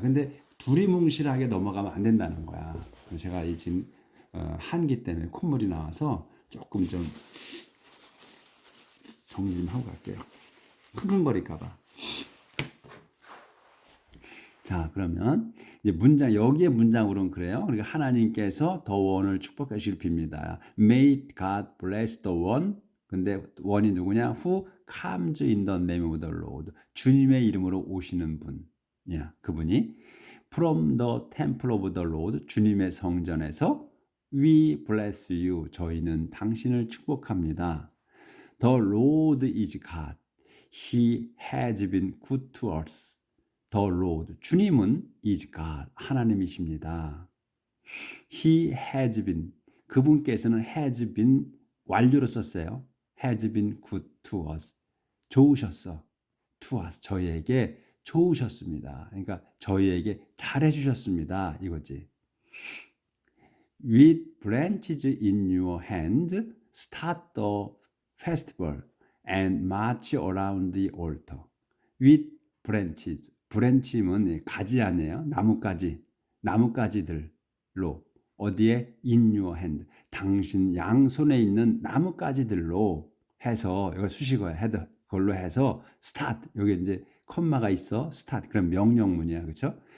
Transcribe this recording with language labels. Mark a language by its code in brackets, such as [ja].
[ko] 근데 두리뭉실하게 넘어가면 안 된다는 거야. 제가 이 지금 한기 때문에 콧물이 나와서 조금 좀 정리 좀 하고 갈게요. 흥흥거릴까 봐. 자, 그러면 이제 문장 여기에 문장으로는 그래요. 그러니까 하나님께서 더 원을 축복해 주실 빕니다. [en] May God bless the one. [ko] 근데 원이 누구냐? [en] Who comes in the name of the Lord. [ko] 주님의 이름으로 오시는 분. 야, 그분이 [en] from the temple of the Lord. 주님의 성전에서 we bless you. [ko] 저희는 당신을 축복합니다. [en] The Lord is God. He has been good to us. The Lord, [ko] 주님은 [en] is God, [ko] 하나님이십니다. [en] He has been, 그분께서는 has been [ko] 완료로 썼어요. [en] has been good to us, [ko] 좋으셨어. to us, 저희에게 좋으셨습니다. 그러니까 저희에게 잘해주셨습니다. 이거지. [en] With branches in your hand, start the festival and march around the altar. With branches, [ko] 브랜치면 가지 아니에요? 나뭇가지들로 어디에 [en] in your hand [ko] 당신 양손에 있는 나뭇가지들로 해서 이거 수식어야 헤드 그걸로 해서 start 여기 이제 콤마가 있어 start 그럼 명령문이야 그렇죠?